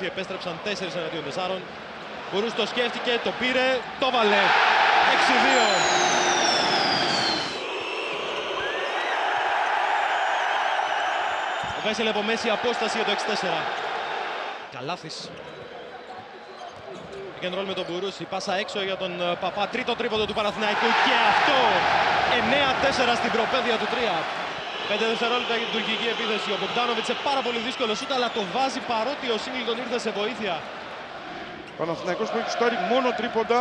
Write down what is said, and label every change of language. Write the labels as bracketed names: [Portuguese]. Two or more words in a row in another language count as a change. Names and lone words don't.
[Greek] Επέστρεψαν 4 εναντίον 4. Μπουρούση το σκέφτηκε, το πήρε, το βάλε. 6-2. Ο Βέσελ από μέση απόσταση για το 6-4. Καλάθης. [English] Pick and roll [Greek] με τον Μπουρούση, πάσα έξω για τον Παπά, τρίτο τρίποντο του Παναθηναϊκού και αυτό 9-4 στην προπαίδεια του 3. 5 δευτερόλεπτα για την τουρκική επίθεση. Ο Μπογκντάνοβιτς σε πάρα πολύ δύσκολο σούτ, αλλά το βάζει παρότι ο Σίγκλτον ήρθε σε βοήθεια. Παναθηναϊκός που έχει στάρει μόνο τρίποντα.